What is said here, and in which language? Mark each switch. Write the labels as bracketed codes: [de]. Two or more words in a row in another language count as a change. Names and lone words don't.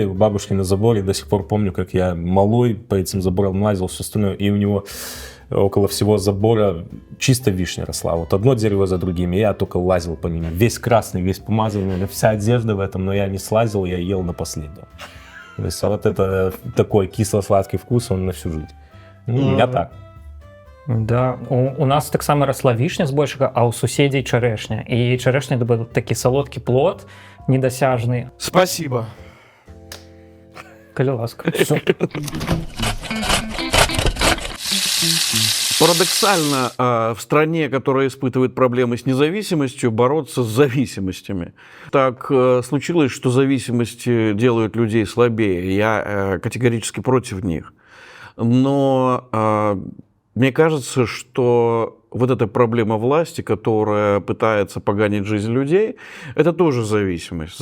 [ru] У бабушки на заборе до сих пор помню, как я малой по этим заборам лазил, все остальное, и у него около всего забора чисто вишня росла. Вот одно дерево за другим, и я только лазил по ним. Весь красный, весь помазанный, вся одежда в этом, но я не слазил, я ел на последнем. То есть вот это такой кисло-сладкий вкус, он на всю жизнь. У меня так. [be] Да, у нас таксама расла вішня збольшага, а ў суседзей чарэшня. І чарэшня это такі салодкі плод недасяжны. [ru] Спасибо. [be] Калі ласка. [ru] Парадоксально, в стране, которая испытывает проблемы с независимостью, бороться с зависимостями. Так случилось, что зависимости делают людей слабее. Я категорически против них. Но мне кажется, что вот эта проблема власти, которая пытается поганить жизнь людей, это тоже зависимость.